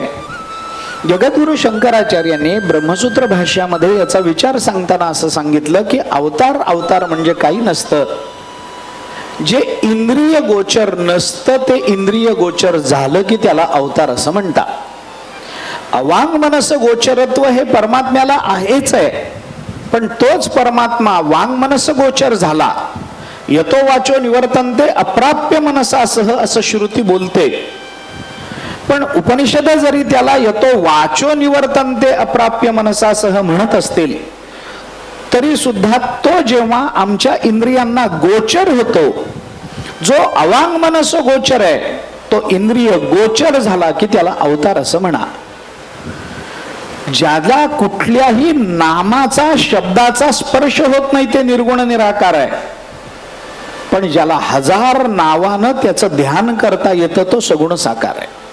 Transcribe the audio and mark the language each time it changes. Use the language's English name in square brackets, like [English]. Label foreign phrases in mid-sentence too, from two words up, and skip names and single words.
[Marathi] जगद्गुरु शंकराचार्यांनी ब्रह्मसूत्र भाष्यामध्ये याचा विचार सांगताना असं सांगितलं की अवतार म्हणजे काही नसतं, जे इंद्रिय गोचर नसतं ते इंद्रिय गोचर झालं की त्याला अवतार असं म्हणतात. अवांग मनस गोचरत्व हे परमात्म्याला आहेच आहे, पण तोच परमात्मा वांग मनस गोचर झाला. [Sanskrit] यतो वाचो निवर्तन्ते अप्राप्य मनसासह [Marathi] असं श्रुती बोलते, पण उपनिषद जरी त्याला [Sanskrit] यतो वाचो निवर्तन्ते अप्राप्य मनसासह [Marathi] म्हणत असतील, तरी सुद्धा तो जेव्हा आमच्या इंद्रियांना गोचर होतो, जो अवांग मनस गोचर आहे तो इंद्रिय गोचर झाला की त्याला अवतार असं म्हणा. ज्याला कुठल्याही नामाचा शब्दाचा स्पर्श होत नाही ते निर्गुण निराकार आहे, पण ज्याला हजार नावानं त्याचं ध्यान करता येतं तो सगुण साकार आहे.